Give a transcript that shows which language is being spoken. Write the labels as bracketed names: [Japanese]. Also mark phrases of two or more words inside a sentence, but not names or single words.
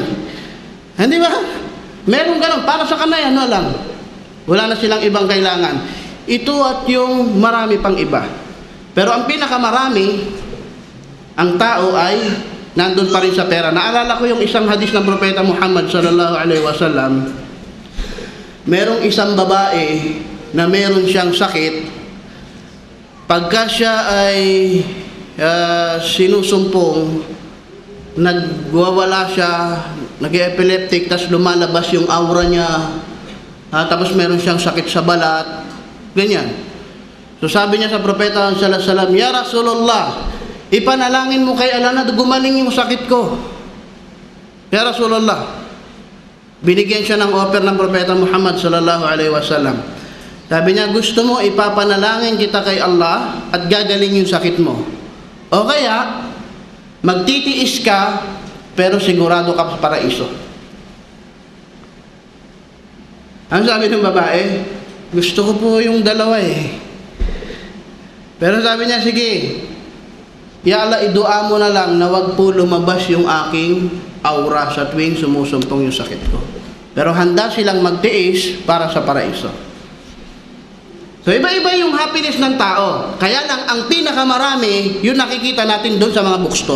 [Filipino] Hindi ba? Meron ganun, para sa kanay, ano lang. Wala na silang ibang kailangan. Ito at yung marami pang iba. Pero ang pinakamarami, ang tao ay nandun pa rin sa pera. Naalala ko yung isang hadis ng Propeta Muhammad [Arabic] صلى الله عليه وسلم. [Filipino] Merong isang babae na meron siyang sakit. Pagka siya ay sinusumpong, nagwawala siya, nag-epileptic, tas lumalabas yung aura niya, tapos meron siyang sakit sa balat, ganyan. So sabi niya sa Propeta [Arabic] صلى الله عليه وسلم, "يا رسول الله, [Filipino] ipanalangin mo kay Allah na gumaling yung sakit ko." [Arabic] يا رسول الله. [Filipino] Binigyan siya ng offer ng Propeta Muhammad [Arabic] صلى الله عليه وسلم. [Filipino] Sabi niya, gusto mo ipapanalangin kita kay Allah at gagaling yung sakit mo. O kaya, magtitiis ka pero sigurado ka sa paraiso. Ang sabi ng babae, gusto ko po yung dalawa eh. Pero sabi niya, sige, [Arabic] يا الله, [Filipino] idua mo na lang na wag po lumabas yung aking aura sa tuwing sumusumpong yung sakit ko. Pero handa silang magtiis para sa paraiso. So iba-iba yung happiness ng tao. Kaya lang ang pinakamarami, yung nakikita natin doon sa mga bookstore.